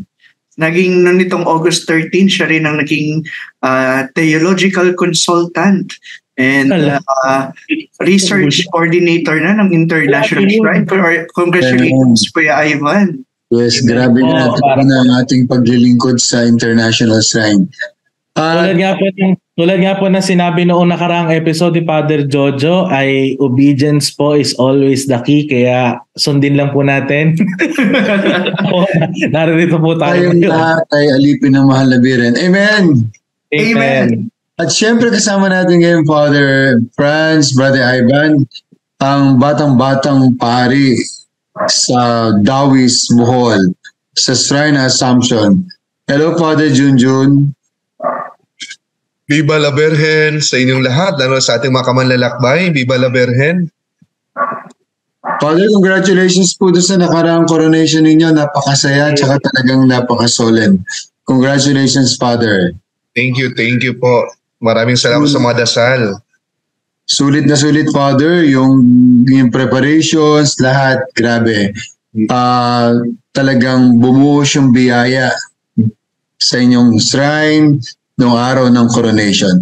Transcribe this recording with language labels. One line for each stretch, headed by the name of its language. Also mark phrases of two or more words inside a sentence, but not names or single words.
Filipino: Naging nitong August 13, siya rin ang naging
English: theological consultant and research coordinator
Filipino: na ng International Shrine.
English: Congratulations, Kuya Ivan.
Filipino: Yes, grabe na ang ating paglilingkod sa International Shrine. Tulad nga po na sinabi noong nakaraang episode ni Father Jojo, ay obedience po
English: is always the key,
Filipino: kaya sundin lang po natin. Narito po tayo. Tayong lahat ay alipin ng Mahal na Birhen. Amen! Amen! At syempre kasama natin ngayon Father Franz, Brother Ivan, ang batang-batang pari sa Dawis, Bohol, sa Shrine Assumption.
English: Hello, Father Junjun.
Spanish: Viva la Virgen
Filipino: sa inyong lahat, lalo sa ating mga kamanlalakbay.
Spanish: Viva la Virgen.
Filipino: Father, congratulations po doon sa nakaraang coronation ninyo. Napakasaya at saka talagang napaka-solemn.
English: Congratulations, Father. Thank you po.
Filipino: Maraming salamat sa mga dasal. Sulit na sulit, Father. Yung preparations, lahat, grabe. Talagang bumuhos yung biyaya sa inyong shrine noong araw ng coronation.